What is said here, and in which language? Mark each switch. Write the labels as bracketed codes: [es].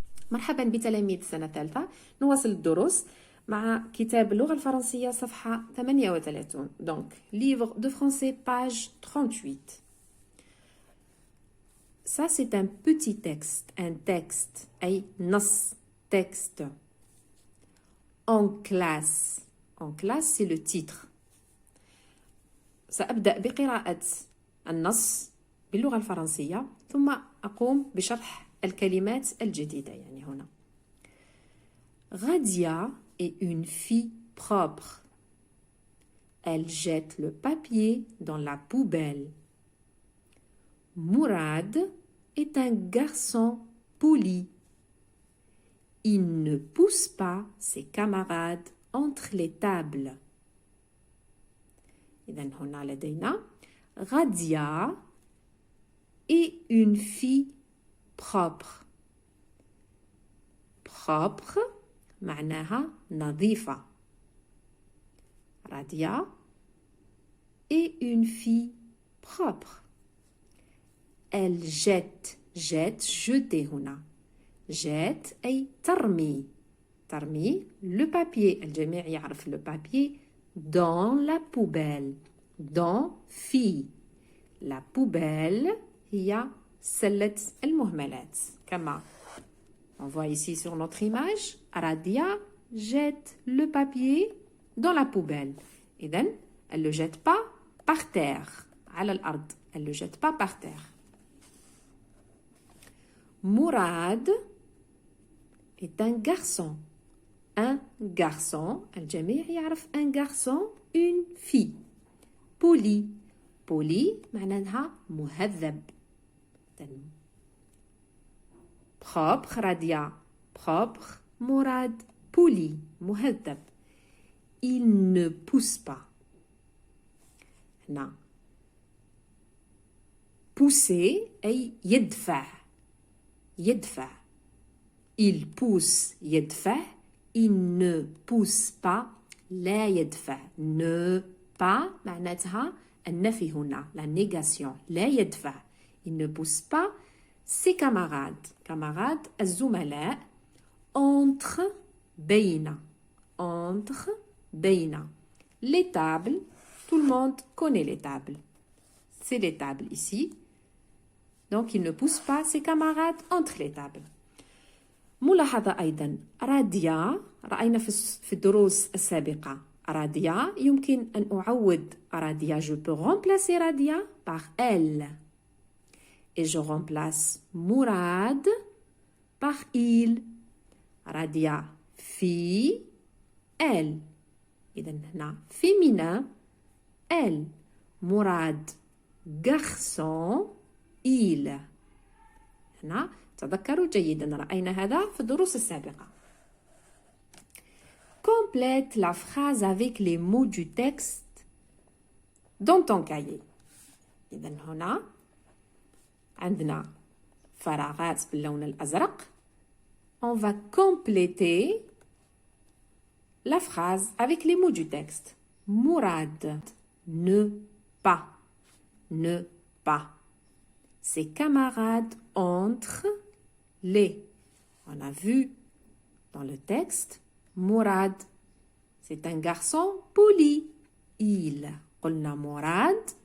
[ar] مرحبا بتلاميذ سنة ثالثة. نواصل الدروس مع كتاب اللغة الفرنسية صفحة 38. [fr] Donc, livre de français, page 38. Ça, c'est un petit texte. Un texte. [ar] أي نص. [fr] Texte. En classe. En classe, c'est le titre. [ar] سأبدأ بقراءة النص باللغة الفرنسية ثم أقوم بشرح الكلمات الجديدة يعني هنا. [fr] Radia est une fille propre. Elle jette le papier dans la poubelle. Mourad est un garçon poli. Il ne pousse pas ses camarades entre les tables. [ar] إذن هنا لدينا [fr] Radia est une fille propre. [ar] Propre معناها نظيفة. [fr] Radia est une fille propre. Elle jette. Jette, jeter هنا. [ar] Jette أي ترمي. ترمي [fr] le papier. [ar] الجميع يعرف [fr] le papier dans la poubelle. Dans fille. La poubelle [ar] هي سلة المهملات. كما [fr] on voit ici sur notre image, Radia jette le papier dans la poubelle. [ar] إذن [fr] elle ne le jette pas par terre. [ar] على الأرض. [fr] Elle ne le jette pas par terre. Mourad est un garçon. Un garçon. [ar] الجميع يعرف [fr] un garçon, une fille. Poli. [ar] Poli معناها مهذب. [fr] Propre, Radia. Propre, Mourad. Poli, مهذب. Il ne pousse pas. هنا. [ar] Pousser أي يدفع. يدفع. [fr] Il pousse [ar] يدفع. [fr] Il ne pousse pas [ar] لا يدفع. [fr] Ne pas [ar] معناتها النفي هنا. [fr] La négation. [ar] لا يدفع. [fr] Il ne pousse pas ses camarades. Camarades [ar] الزملاء. [fr] Entre [ar] بين. [fr] Entre بين. Les tables. Tout le monde connaît les tables. C'est les tables ici. Donc il ne pousse pas ses camarades entre les tables. [ar] ملاحظة أيضا راديا رأينا في الدروس السابقة راديا يمكن أن أعوض راديا [fr] je peux remplacer راديا par elle et je remplace Mourad par il. راديا fille elle [ar] إذن هنا [fr] féminin elle. Mourad garçon il. [ar] هنا تذكروا جيدا رأينا هذا في الدروس السابقة. [fr] Complète la phrase avec les mots du texte dans ton cahier. [ar] إذن هنا عندنا فراغات باللون الأزرق. [fr] On va compléter la phrase avec les mots du texte. Mourad ne pas. Ne pas. Ses camarades entre les. On a vu dans le texte, Mourad, c'est un garçon poli. Il. [ar] قلنا [fr] Mourad.